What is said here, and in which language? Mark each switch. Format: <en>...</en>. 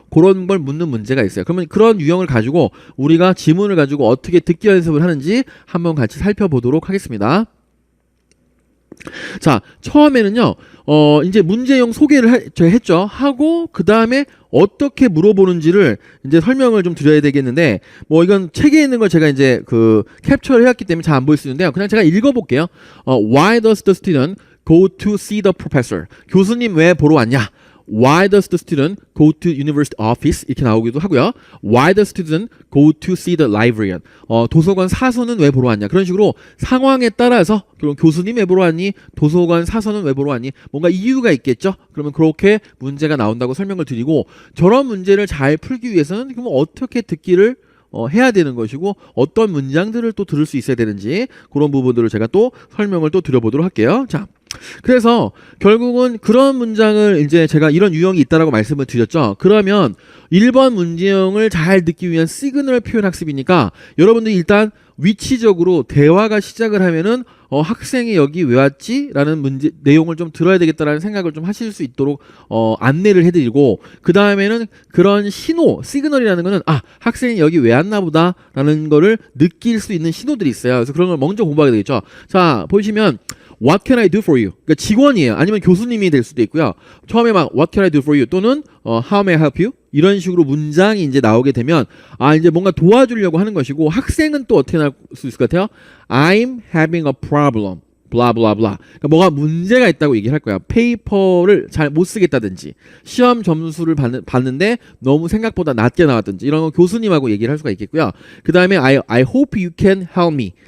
<ko>그런 걸 묻는 문제가 있어요. 그러면 그런 유형을 가지고 우리가 지문을 가지고 어떻게 듣기 연습을 하는지 한번 같이 살펴보도록 하겠습니다. 자, 처음에는요, 이제 문제형 소개를 제가 했죠. 하고, 그 다음에 어떻게 물어보는지를 이제 설명을 좀 드려야 되겠는데, 뭐 이건 책에 있는 걸 제가 이제 그 캡처를 해왔기 때문에 잘 안 보일 수 있는데요. 그냥 제가 읽어볼게요.</ko> <en>Why does the student go to see the professor?</en> <ko>교수님 왜 보러 왔냐?</ko> <en>Why does the student go to university office?</en> <ko>이렇게 나오기도 하고요.</ko> <en>Why does the student go to see the librarian?</en> <ko>도서관 사서는 왜 보러 왔냐? 그런 식으로 상황에 따라서 그럼 교수님 왜 보러 왔니? 도서관 사서는 왜 보러 왔니? 뭔가 이유가 있겠죠? 그러면 그렇게 문제가 나온다고 설명을 드리고 저런 문제를 잘 풀기 위해서는 그럼 어떻게 듣기를 해야 되는 것이고 어떤 문장들을 또 들을 수 있어야 되는지 그런 부분들을 제가 또 설명을 또 드려보도록 할게요. 자, 그래서 결국은 그런 문장을 이제 제가 이런 유형이 있다라고 말씀을 드렸죠. 그러면 1번 문제형을 잘 듣기 위한 시그널 표현 학습이니까 여러분들이 일단 위치적으로 대화가 시작을 하면은 학생이 여기 왜 왔지? 라는 문제 내용을 좀 들어야 되겠다라는 생각을 좀 하실 수 있도록 안내를 해드리고 그 다음에는 그런 신호, 시그널이라는 거는 학생이 여기 왜 왔나 보다 라는 거를 느낄 수 있는 신호들이 있어요. 그래서 그런 걸 먼저 공부하게 되겠죠. 자, 보시면</ko> <en>What can I do for you?</en> <ko>그러니까 직원이에요. 아니면 교수님이 될 수도 있고요. 처음에 막</ko> <en>What can I do for you?</en> <ko>또는</ko> <en>How may I help you?</en> <ko>이런 식으로 문장이 이제 나오게 되면 이제 뭔가 도와주려고 하는 것이고 학생은 또 어떻게 나올 수 있을 것 같아요?</ko> <en>I'm having a problem. 블라블라블라.</en> <ko>그러니까 뭐가 문제가 있다고 얘기를 할 거야. 페이퍼를 잘 못 쓰겠다든지 시험 점수를 받는데 너무 생각보다 낮게 나왔든지 이런 거 교수님하고 얘기를 할 수가 있겠고요. 그 다음에</ko> <en>I hope you can help me.</en>